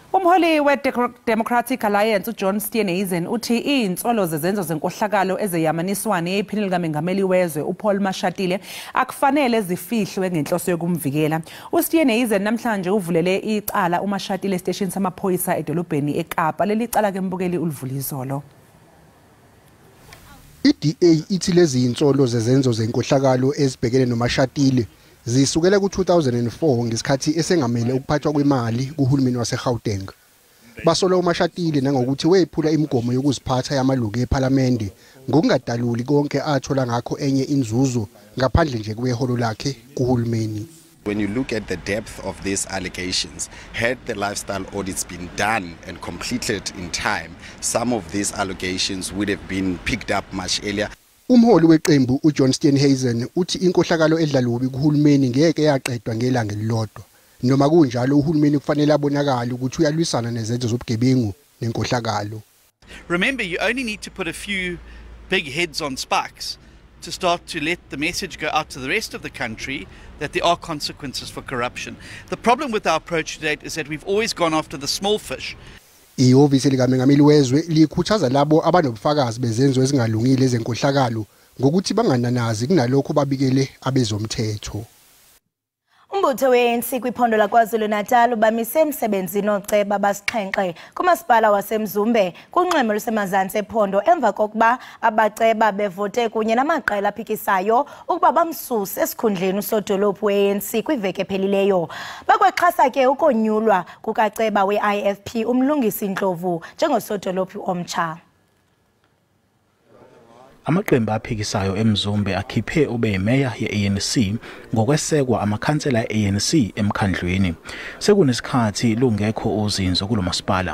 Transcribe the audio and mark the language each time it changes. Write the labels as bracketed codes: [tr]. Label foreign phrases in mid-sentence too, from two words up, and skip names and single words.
[zu] Umholi we-Democratic Alliance uJohn Steenhuisen uthi izinsolo zezenzo zenkohlakalo ezeyamaniswane ephini likamengameli wezwe uPaul Mashatile akufanele zifihlwe ngenhloso yokumvikela. uSteenhuisen namhlanje uvulele icala uMashatile station samaphoyisa edolobheni eKapa. Leli cala ke mbukeli ulivula izolo. iDA ithi lezi insolo zezenzo zenkohlakalo ezibhekene noMashatile zisukela ku-2004 ngesikhathi esengamele ukuphathwa kwemali kuhulumeni waseGauteng. Basola uMashatile nangokuthi wephula imigomo yokuziphatha yamalungu ePhalamende ngokungadaluli konke athola ngakho enye inzuzo ngaphandle nje kweholo lakhe kuhulumeni. [en] When you look at the depth of these allegations, had the lifestyle audits been done and completed in time, some of these allegations would have been picked up much earlier. [zu] Umholi weqembu uJohn Steenhuisen uthi inkohlakalo edlalubi kuhulumeni ngeke yaqedwa ngelanga elilodwa. Noma kunjalo uhulumeni kufanele abonakala ukuthi uyalwisana nezenzo zobugebengu nenkohlakalo. [en] Remember, you only need to put a few big heads on spikes to start to let the message go out to the rest of the country that there are consequences for corruption. The problem with our approach to date is that we've always gone after the small fish. [zu] Ihhovisi likamengameli wezwe likhuthaza labo abanobufakazi bezenzo ezingalungile ezenkohlakalo ngokuthi bangananazi kunalokho babikele abezomthetho. [xh] Umbutho we-ANC kwiphondo laKwaZulu-Natal ubamise emsebenzini oceba abasixhenxe kumasipala waseMzumbe kunxweme lusemazantsi ephondo emva kokuba abaceba bevote kunye namaqela aphikisayo ukuba bamsuse esikhundleni usodolophu we-ANC kwiveki ephelileyo. Bakwexhasa ke ukonyulwa kukaceba we-IFP umlungisi Ndlovu njengosodolophu omtsha. [zu] Amaqembu aphikisayo eMzumbe akhiphe ube imeya ye-ANC ngokwesekwa amakhansela e-ANC emkhandlweni. Sekunesikhathi lungekho uzinzo kulomasipala.